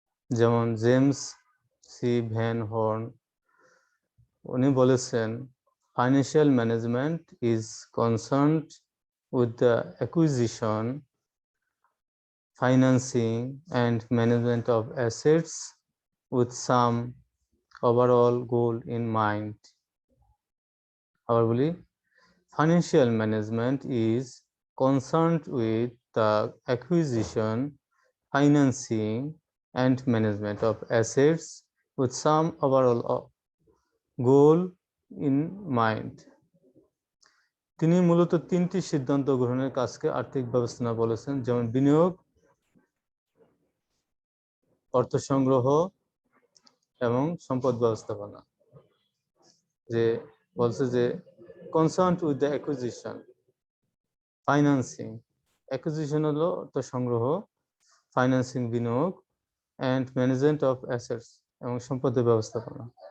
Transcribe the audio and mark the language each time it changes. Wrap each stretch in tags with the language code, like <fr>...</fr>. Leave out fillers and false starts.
<en>যেমন James C Van Horne,</en> <bn>উনি বলেছেন,</bn> <en>Financial management is concerned with the acquisition, financing and management of assets with some overall goal in mind.</en> <bn>আবার বলি,</bn> <en>financial management is concerned with the acquisition, financing and management of assets with some overall goal in mind.</en> <bn>তিনি মূলত তিনটি সিদ্ধান্ত গ্রহণের কাজকে আর্থিক ব্যবস্থাপনা বলেছেন, যেমন বিনিয়োগ, অর্থ সংগ্রহ এবং সম্পদ ব্যবস্থাপনা। যে বলছে যে</bn> <en>concerned with the acquisition, financing,</en> <bn>acquisition হলো অর্থ সংগ্রহ, ফাইন্যান্সিং বিনিয়োগ,</bn> <en>and management of assets</en> <bn>এবং সম্পদের ব্যবস্থাপনা।</bn>